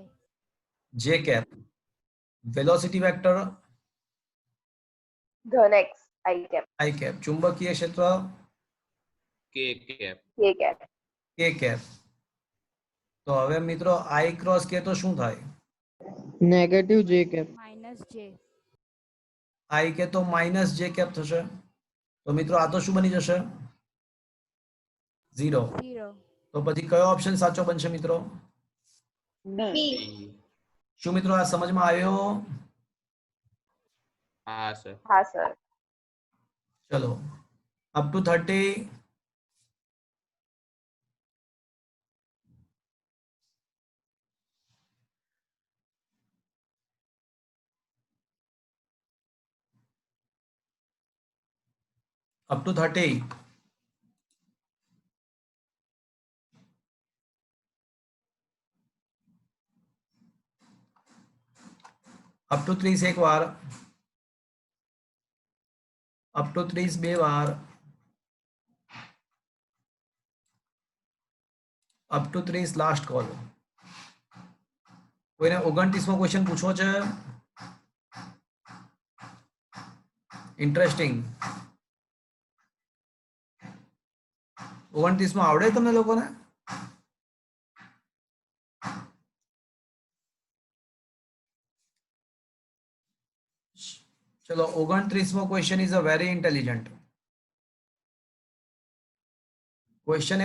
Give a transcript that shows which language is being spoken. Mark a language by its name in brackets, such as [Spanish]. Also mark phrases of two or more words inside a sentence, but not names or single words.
[English] J cap. velocity vector ધન X. I cap. I cap. [Gujarati] ચુંબકીય ક્ષેત્ર [English] K cap. K cap. K cap. [Gujarati] તો હવે મિત્રો [English] I cross K [Gujarati] તો શું થાય? [English] Negative J cap. Minus J. [Gujarati] આઈ કે તો [English] minus J cap [Gujarati] થશે. તો મિત્રો આ તો શું બની જશે? 0. 0. તો પછી કયો ઓપ્શન સાચો બનશે મિત્રો? B. B. B. શું મિત્રો આ સમજમાં આવ્યો? હા સર. હા સર. ચલો [English] up to [Gujarati] 30. [English] up to 30. up to [Gujarati] 30 એક વાર, [English] up to [Gujarati] 30 બે વાર, [English] up to 30 last call. [Gujarati] કોઈને 29મો ક્વેશ્ચન પૂછવો છે? ઇન્ટરેસ્ટિંગ. 29મો આવડે તમને લોકોને? [English] ચલો 29મો question is a very intelligent question.